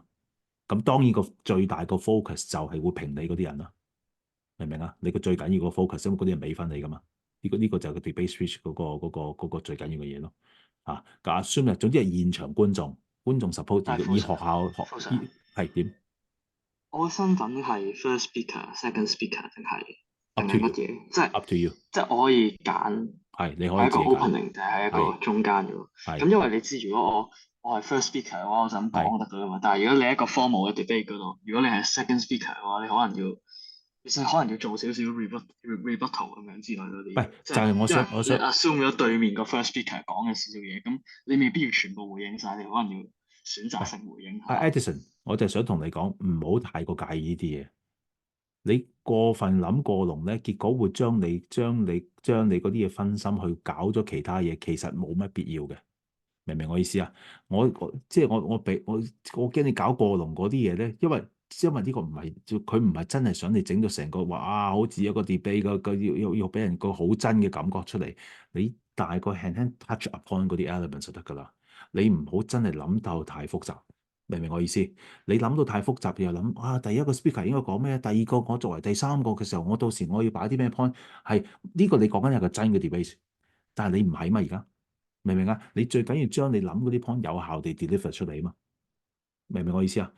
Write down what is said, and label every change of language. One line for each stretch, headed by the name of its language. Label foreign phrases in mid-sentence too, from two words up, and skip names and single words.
Cantonese: 咁當然個最大個 focus 就係會評你嗰啲人啦，明唔明啊？你個最緊要個 focus，因為嗰啲人俾分你噶嘛。呢個就係個 debate speech 嗰個最緊要嘅嘢咯。個 assume 總之係現場觀眾 support 但係以學校副 Sir，係點我嘅身份係
English: first speaker、 second speaker
Cantonese: 定
English: up to
Cantonese: 係乜
English: you
Cantonese: 嘢？即係
English: up to you
Cantonese: 即係我可以揀係你可以係一個自己揀 opening 定係一係個中間嘅喎。咁係因為你知，如果我係
English: first speaker
Cantonese: 嘅話，我就咁係講得㗎嘛。但係如果你喺一個 formal 嘅 debate 嗰度，如果你係
English: second speaker
Cantonese: 嘅話，你可能要做少少 rebuttal 咁樣之類嗰啲喂嘢，即係就係我因為你想我想 assume 咗對面個
English: first speaker
Cantonese: 講嘅少少嘢，咁你未必要全部回應晒，你可能要選擇喂性回應阿下。 Edison，我就想同你講，唔好太過介意呢啲嘢。你過分諗過龍咧，結果會將你嗰啲嘢分心去搞咗其他嘢，其實冇乜必要嘅。明唔明我意思啊？即係我驚你搞過龍嗰啲嘢咧，因為呢個唔係佢唔係真係想你整到成個話好似一個 debate 要俾人個好真嘅感覺出嚟。你大概輕輕
English: touch upon
Cantonese: 嗰啲 elements 就得㗎啦。你唔好真係諗到太複雜，明唔明我意思？你諗到太複雜，又諗第一個 speaker 應該講咩？第二個我作為第三個嘅時候，我到時我要擺啲咩 point？係呢個你講緊係個真嘅 debate，但係你唔係嘛而家？明唔明啊？你最緊要將你諗嗰啲 point 有效地 deliver 出嚟啊嘛，明唔明我意思啊？